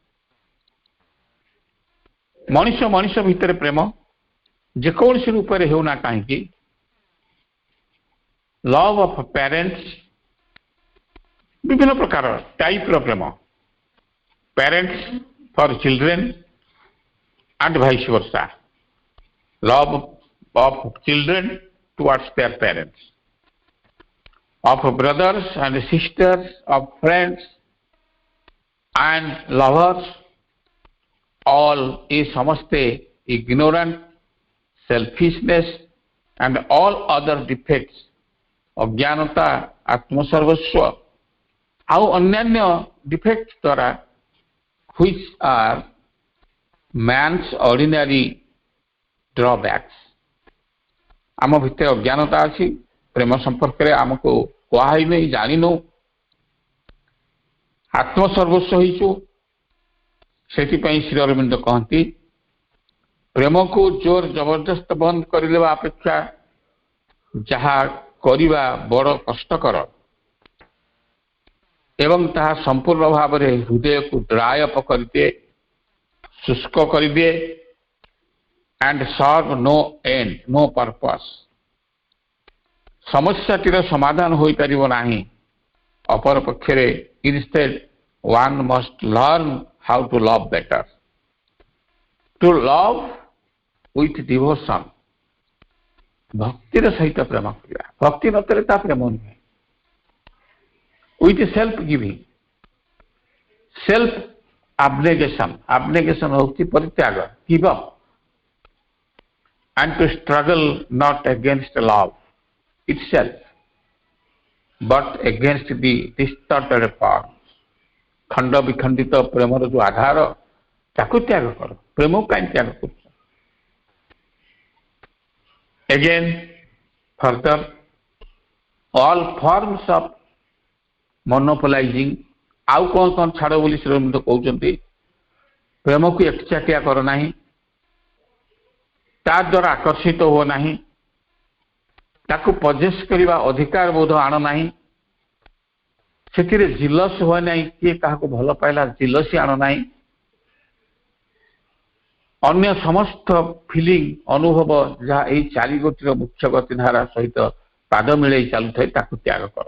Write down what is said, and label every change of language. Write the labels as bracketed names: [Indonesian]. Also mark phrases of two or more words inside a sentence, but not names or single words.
[Odia] ମଣିଷ ଭିତରେ ପ୍ରେମ ଯେକୌଣସି ରୂପରେ ହେଉନା କାହିଁକି, [English] love of parents, [Odia] ବିଭିନ୍ନ ପ୍ରକାର ଟାଇପ୍ର [English] ପ୍ରେମ, parents for children and vice versa, love of children towards their parents, of brothers and sisters, of friends and lovers, all is samaste ignorant, selfishness and all other defects, [Odia] ଅଜ୍ଞାନତା, ଆତ୍ମସର୍ବସ୍ୱ ଆଉ ଅନ୍ୟାନ୍ୟ ଡିଫେକ୍ଟ ଦ୍ୱାରା [English] which are man's ordinary drawbacks। [Odia] ଆମ ଭିତରେ ଅଜ୍ଞାନତା ଅଛି, ପ୍ରେମ ସମ୍ପର୍କରେ ଆମକୁ କୁହାହେଇ ନାହିଁ, ଜାଣିନୁ, ଆତ୍ମସର୍ବସ୍ୱ ହେଇଛୁ। ସେଥିପାଇଁ ଶ୍ରୀ ଅରବିନ୍ଦ କହନ୍ତି ପ୍ରେମକୁ ଜୋର ଜବରଦସ୍ତ ବନ୍ଦ କରିଦେବା ଅପେକ୍ଷା ଯାହା କରିବା ବଡ଼ କଷ୍ଟକର ଏବଂ ତାହା ସମ୍ପୂର୍ଣ୍ଣ ଭାବରେ ହୃଦୟକୁ [English] dry up [Odia] କରିଦିଏ, ଶୁଷ୍କ କରିଦିଏ, [English] and serve no end, no purpose। [Odia] ସମସ୍ୟାଟିର ସମାଧାନ ହୋଇପାରିବ ନାହିଁ। ଅପରପକ୍ଷରେ [English] instead one must learn how to love better, to love with devotion। [Odia] ଭକ୍ତିର ସହିତ ପ୍ରେମ କରିବା, ଭକ୍ତି ନଥିଲେ ତା ପ୍ରେମ ନୁହେଁ। [English] with self giving, self abnegation, abnegation [Odia] ହେଉଛି ପରିତ୍ୟାଗ, [English] give up, and to struggle not against love itself but against the distorted forms। [Odia] ଖଣ୍ଡ ବିଖଣ୍ଡିତ ପ୍ରେମର ଯୋଉ ଆଧାର ତାକୁ ତ୍ୟାଗ କର, ପ୍ରେମକୁ କାହିଁ ତ୍ୟାଗ କରୁଛ? [English] again further, all forms of monopolizing, [Odia] ଆଉ କଣ ଛାଡ଼ ବୋଲି ଶ୍ରୀଅରବିନ୍ଦ କହୁଛନ୍ତି, ପ୍ରେମକୁ ଏକଚାଟିଆ କର ନାହିଁ, ତା ଦ୍ୱାରା ଆକର୍ଷିତ ହୁଅ ନାହିଁ, ତାକୁ ପଜେସ୍ କରିବା ଅଧିକାର ବୋଧ ଆଣ ନାହିଁ, ସେଥିରେ ଜିଲସ୍ ହୁଏ ନାହିଁ, କିଏ କାହାକୁ ଭଲ ପାଇଲା ଜିଲସି ଆଣ ନାହିଁ, ଅନ୍ୟ ସମସ୍ତ ଫିଲିଂ ଅନୁଭବ ଯାହା ଏହି ଚାରି ଗୋଟିର ମୁଖ୍ୟ ଗତିଧାରା ସହିତ ପାଦ ମିଳେଇ ଚାଲୁଥାଏ ତାକୁ ତ୍ୟାଗ କର।